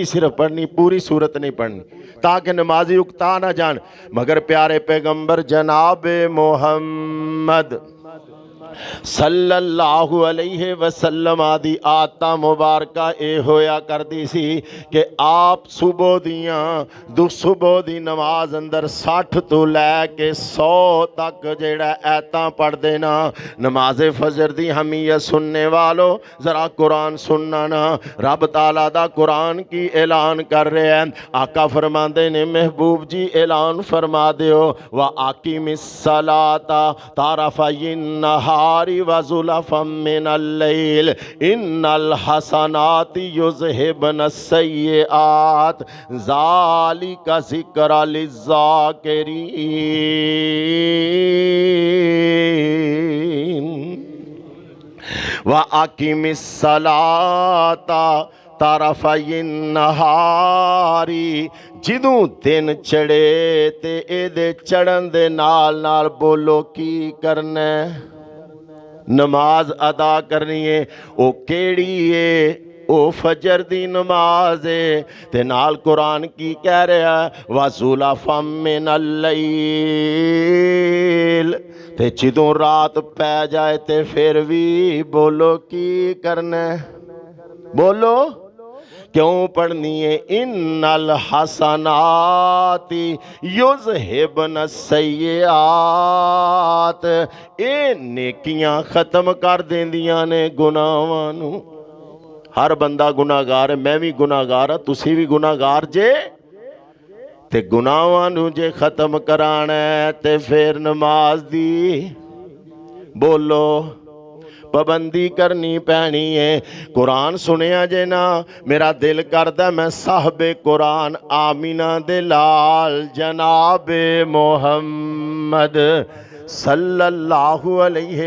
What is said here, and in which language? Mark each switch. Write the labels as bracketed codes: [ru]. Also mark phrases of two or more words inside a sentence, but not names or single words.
[pa] صرف پڑھنی پوری صورت نہیں پڑھنی تاکہ نمازی اکتا نہ جان مگر پیارے پیغمبر جناب محمد صلی اللہ علیہ وسلم آدھی آتا مبارکہ اے ہویا کر دی سی کہ آپ صبح دی نماز اندر 60 تو لے کے 100 تک جیڑا ایتاں پڑھ دینا نماز فجر دی ہمیت سننے والو ذرا قرآن سننا نا رب تعالیٰ دا قرآن کی اعلان کر رہے ہیں آقا فرماندے نے محبوب جی اعلان فرما دیو [ar] وَأَقِمِ الصَّلَاةَ طَرَفَيِ النَّهَارِ وَزُلَفًا مِّنَ اللَّيْلِ إِنَّ الْحَسَنَاتِ يُذْهِبْنَ السَّيِّئَاتِ ذَلِكَ ذِكْرَى لِلذَّاكِرِينَ وَأَقِمِ الصَّلَاةَ طرفَيِ النَّهَارِ [pa] جدوں دن چڑھے تے اے دے چڑھن دے نال نال بولو کی کرنے نماز ادا کرنی ہے او کیڑی ہے او فجر دی نماز ہے تے نال قرآن کی کہہ رہا ہے [ar] وَزُلَفًا مِّنَ [pa] اللَّيْلِ تے جدوں رات پہ جائے تے پھر بھی بولو کی کرنے بولو کیوں پڑھنی ہے [ar] ان الحسنات یذہبن السیئات [pa] اے نیکیاں ختم کر دیندیاں نے گناہاں نو ہر بندہ گناہگار ہے میں بھی گناہگار ہاں تسی بھی گناہگار جے تے گناہاں نو جے ختم کرانا ہے تے پھر نماز دی بولو پابندی کرنی پینی ہے قرآن سنیا جے نا میرا دل کردہ میں صاحب قرآن آمینہ دے لال جناب محمد صلی اللہ علیہ